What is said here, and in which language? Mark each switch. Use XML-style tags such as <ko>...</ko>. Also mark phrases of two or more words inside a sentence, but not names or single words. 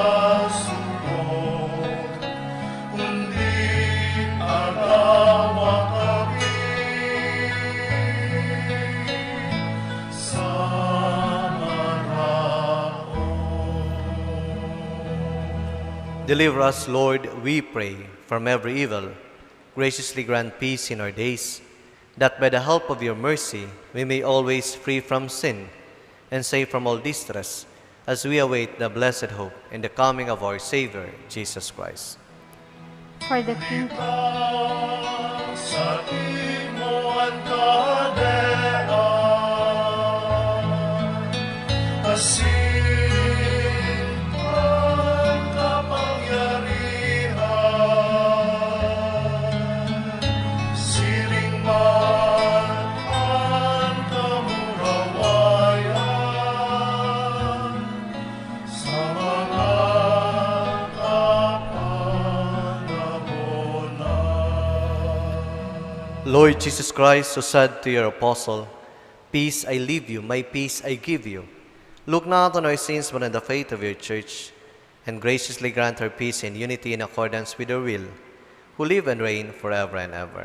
<bik>sugod, kundi agawa kami sa maraon.</bik> <en>Deliver us, Lord, we pray, from every evil. Graciously grant peace in our days, that by the help of your mercy we may always free from sin and safe from all distress, as we await the blessed hope in the coming of our Savior, Jesus Christ. For the kingdom,</en> <bik>sa imo ang kadean, asin ang kapangyarihan, siring man ang kamurawayan, sa mga</bik> <en>Lord Jesus Christ, who said to your apostle, "Peace I leave you, my peace I give you," look not on our sins but on the faith of your church, and graciously grant her peace and unity in accordance with your will, who live and reign forever and ever.</en>